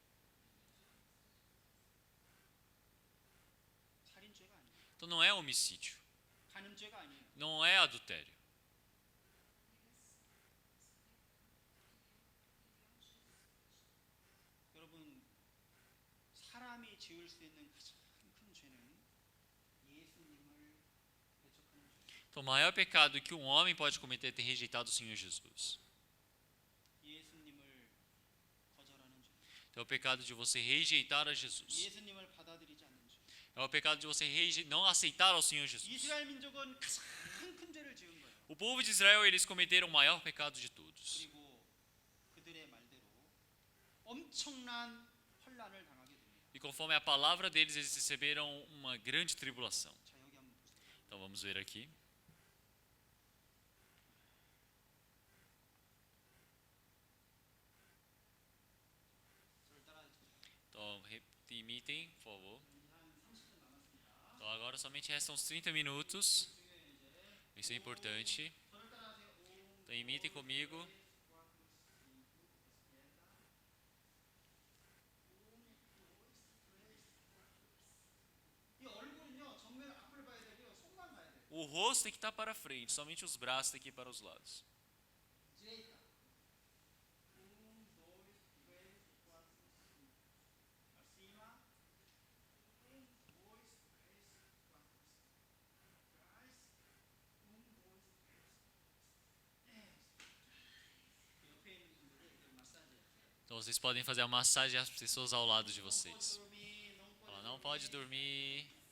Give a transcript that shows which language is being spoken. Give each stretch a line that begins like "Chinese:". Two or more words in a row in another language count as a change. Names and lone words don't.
Korean: 살인죄가 아니에요.
Portuguese: Então não é homicídio.
Korean: 간음죄가 아니에요.
Portuguese: Não é adultério.
Korean: 여러분, 사람이 지을 수 있는 가장 큰 죄는 예수님을 배척하는 죄.
Portuguese: Então o maior pecado que um homem pode cometer é ter rejeitado o Senhor Jesus.
Korean: 예수님을 거절하는 죄.
Portuguese: Então é o pecado de você rejeitar a Jesus.
Korean: 예수님을 받아들이지 않는 죄.
Portuguese: É o pecado de você não aceitar ao Senhor Jesus.
Korean: 이스라엘 민족은 가장 큰 죄를 지은 거예요.
Portuguese: O povo de Israel, eles cometeram o maior pecado de todos.
Korean: 그리고 그들의 말대로 엄청난 환란을 당하게 됩니다.
Portuguese: E conforme a palavra deles, eles receberam uma grande tribulação.
Korean: 자, 여기 한번 보세요.
Portuguese: Então vamos ver aqui.
Korean: 저를 따라해 주세요.
Portuguese: Então imitem, por favor. Então agora somente restam uns 30 minutos. Isso é importante. Então imitem comigo.
Korean: 이 얼굴은요, 정면 앞을 봐야 되고요, 손만 봐야 돼요.
Portuguese: O rosto tem que estar para frente, somente os braços tem que ir para os lados. direita. 1, 2, 3, 4, 5. Acima. 1, 2, 3, 4, 5. Atrás. 1, 2, 3.
Korean: 옆에 있는 분들이 이렇게 마사지 해주세요.
Portuguese: Então vocês podem fazer a massagem às pessoas ao lado de vocês. dormir, Fala, não pode dormir.